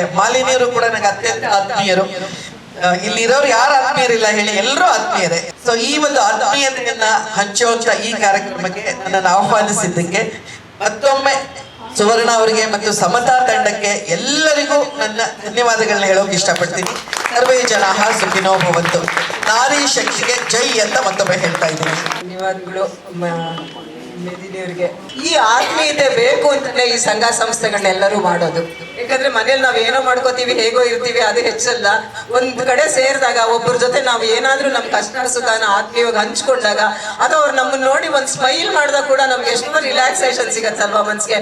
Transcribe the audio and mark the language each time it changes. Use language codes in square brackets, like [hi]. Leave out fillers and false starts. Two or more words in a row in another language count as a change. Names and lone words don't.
[kn] ಮಾಲಿನಿಯವರು ಕೂಡ ನನಗೆ ಅತ್ಯಂತ ಆತ್ಮೀಯರು. ಇಲ್ಲಿರೋರು ಯಾರು ಆತ್ಮೀಯರಿಲ್ಲ ಹೇಳಿ, ಎಲ್ಲರೂ ಆತ್ಮೀಯರೇ. ಸೊ ಈ ಒಂದು ಆತ್ಮೀಯತೆಯನ್ನ ಹಂಚುವಂತ ಈ ಕಾರ್ಯಕ್ರಮಕ್ಕೆ ನನ್ನನ್ನು ಆಹ್ವಾನಿಸಿದ್ದಕ್ಕೆ ಮತ್ತೊಮ್ಮೆ ಸುವರ್ಣ ಅವರಿಗೆ ಮತ್ತು ಸಮತಾ ತಂಡಕ್ಕೆ ಎಲ್ಲರಿಗೂ ನನ್ನ ಧನ್ಯವಾದಗಳನ್ನ ಹೇಳೋಕೆ ಇಷ್ಟಪಡ್ತೀನಿ. [sa] सर्वे जनाः सुखिनो भवन्तु. [kn] ನಾರಿ ಶಕ್ತಿಗೆ ಜೈ ಅಂತ ಮತ್ತೊಮ್ಮೆ ಹೇಳ್ತಾ ಇದ್ದೀನಿ. ಧನ್ಯವಾದಗಳು ಮೇದಿನಿಯವರಿಗೆ. ಈ ಆತ್ಮೀಯತೆ ಬೇಕು ಅಂತಾನೆ ಈ ಸಂಘ ಸಂಸ್ಥೆಗಳನ್ನೆಲ್ಲರೂ ಮಾಡೋದು. ಯಾಕಂದ್ರೆ ಮನೇಲಿ ನಾವ್ ಏನೋ ಮಾಡ್ಕೋತೀವಿ, ಹೇಗೋ ಇರ್ತೀವಿ, ಅದು ಹೆಚ್ಚಲ್ಲ. ಒಂದ್ ಕಡೆ ಸೇರಿದಾಗ ಒಬ್ಬರ ಜೊತೆ ನಾವು ಏನಾದ್ರೂ ನಮ್ ಕಷ್ಟ ಸುಖನ ಆತ್ಮೀಯವಾಗಿ ಹಂಚ್ಕೊಂಡಾಗ, ಅಥವಾ ಅವ್ರು ನಮ್ಮನ್ನ ನೋಡಿ ಒಂದ್ ಸ್ಮೈಲ್ ಮಾಡಿದಾಗ ಕೂಡ ನಮ್ಗೆ ಎಷ್ಟೋ ರಿಲ್ಯಾಕ್ಸೇಷನ್ ಸಿಗತ್ತಲ್ವಾ ಮನ್ಸಿಗೆ.